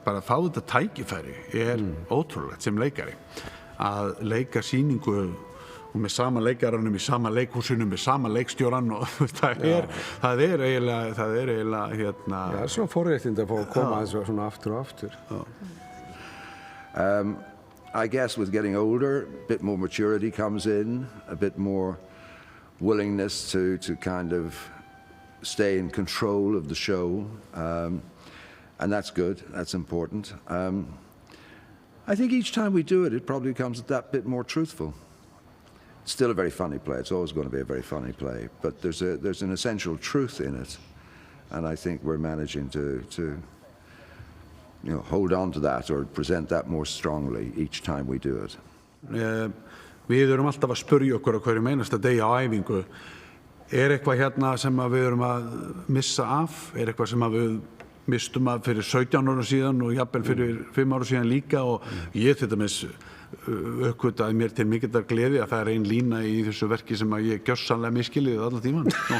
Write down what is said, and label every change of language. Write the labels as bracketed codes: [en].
[is] Bara að fá þetta tækifæri ótrúlegt sem leikari. Að leika sýningu og með sama leikaranum í sama leikhúsinu, með sama leikstjóran og það er eiginlega hérna. Já, svo forréttindi að fá að koma þessu svona aftur og aftur. [en] I guess with getting older, a bit more maturity comes in, a bit more willingness to kind of stay in control of the show, and that's good, that's important. I think each time we do it, it probably becomes that bit more truthful. It's still a very funny play, it's always going to be a very funny play, but there's an essential truth in it, and I think we're managing to hold on to that or present that more strongly each time we do it. [is] Við erum alltaf að spyrja okkur á hverjum einasta degi á æfingu. Eitthvað hérna sem við erum að missa af? Eitthvað sem við mistum af fyrir 17 ára síðan og jafnvel fyrir 5 ára síðan líka og ég til dæmis uppgötaði mér til mikillar gleði að það er ein lína í þessu verki sem að ég gjörsamlega miskilið allan tíman.